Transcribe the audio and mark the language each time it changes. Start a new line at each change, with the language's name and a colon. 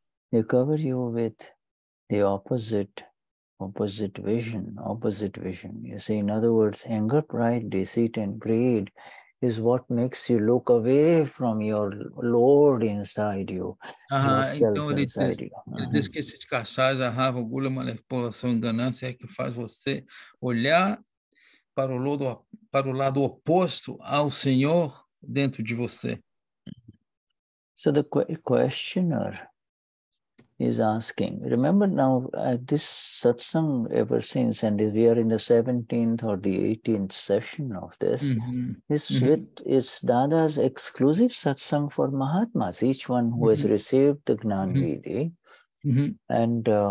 English: They cover you with the opposite vision. You see, in other words, anger, pride, deceit, and greed is what makes you look away from your Lord inside you, yourself
Portuguese: então
English: inside you.
Portuguese: Ele diz que esses kashayas, a raiva, orgulho, manipulação e ganância é que faz você olhar para o lado oposto ao Senhor dentro de você.
English: So the questioner is asking, remember now this satsang ever since, and we are in the 17th or the 18th session of this, it's Dada's exclusive satsang for Mahatmas, each one who has received the Gnan Vidhi and